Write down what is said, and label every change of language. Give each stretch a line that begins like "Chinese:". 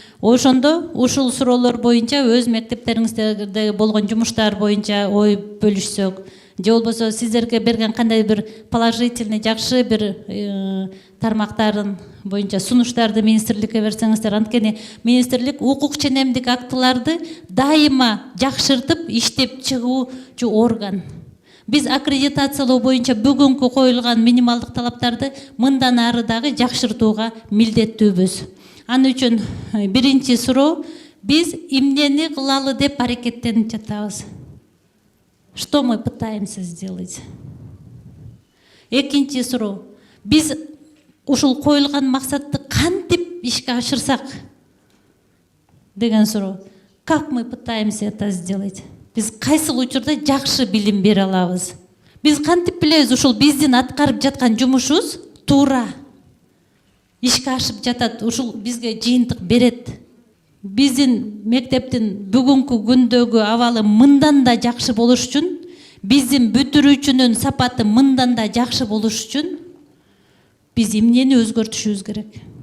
Kyrgyz: Ошондо ушул суроолор боюнча өз мектептериңизде болгон жумуштар боюнча ой бөлүшсөк, же болбосо сиздерге берген кандай бир положительный, жакшы бир тармактарын боюнча сунуштарды министрликке берсеңиздер, анткени министрлик укук ченемдик актыларды дайыма жакшыртып иштеп чыгуучу орган. Биз аккредитациялоо боюнча бүгүнкү коюлган минималдык талаптарды мындан ары дагы жакшыртууга милдеттүүбүз. Аны үчүн биринчи суроо, биз эмнени кылалы деп аракеттенип жатабыз.
Russian: Что мы пытаемся сделать?
Kyrgyz: Экинчи суроо, биз ушул коюлган максатты кантип ишке ашырсак деген суроо.
Russian: Как мы пытаемся это сделать?
Kyrgyz: Биз кайсыл учурда жакшы билим бере алабыз? Биз кантип билебиз ушул биздин аткарып жаткан жумушубуз туура ишке ашып жатат, ушул бизге жыйынтык берет. Биздин мектептин бүгүнкү күндөгү абалы мындан да жакшы болуш үчүн, биздин бүтүрүүчүнүн сапаты мындан да жакшы болуш үчүн биз эмнени өзгөртүшүбүз керек?